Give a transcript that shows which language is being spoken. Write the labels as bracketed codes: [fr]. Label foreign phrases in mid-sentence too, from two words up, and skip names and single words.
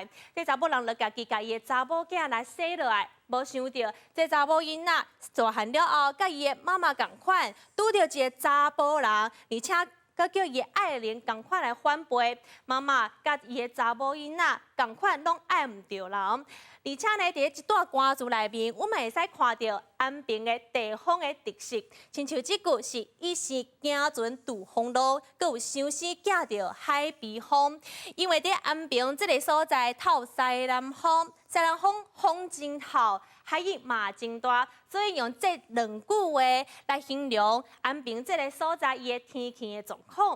[nan] 这查某人就家己甲伊的查某囝来生落来，无想到这查某囡仔大汉了后，甲伊的妈妈共款，拄着一个查甫人，而且佮叫伊的爱人共款来反背，妈妈甲伊的查某囡仔共款拢爱毋着人，而且呢，伫一段歌词内面，我们会使看到安平的地方的特色，亲像即句是“伊是行船渡风浪，佮有相思寄着海边风”，因为伫安平这个所在透西南风，西南风风真好，海域嘛真大，所以用这两句话来形容安平这个所在伊的天气的状况。